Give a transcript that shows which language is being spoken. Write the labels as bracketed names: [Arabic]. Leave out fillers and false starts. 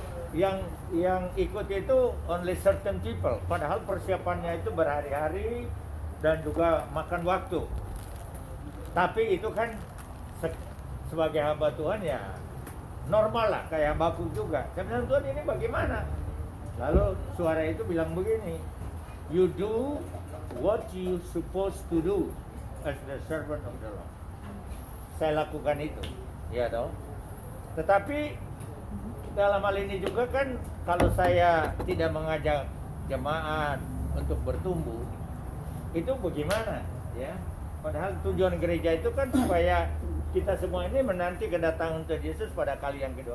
[Indonesian] Yang ikut itu [English] only certain people, [Indonesian] padahal persiapannya itu berhari-hari dan juga makan waktu. Tapi itu kan sebagai hamba Tuhan ya normal lah, kayak Habakuk juga. Saya bilang, Tuhan, ini bagaimana? Lalu suara itu bilang begini, [English] you do what you supposed to do as the servant of the Lord. [Indonesian] Saya lakukan itu, ya toh. Tetapi dalam hal ini juga kan, kalau saya tidak mengajak jemaat untuk bertumbuh, itu bagaimana? Ya, padahal tujuan gereja itu kan supaya kita semua ini menanti kedatangan Tuhan Yesus pada kali yang kedua.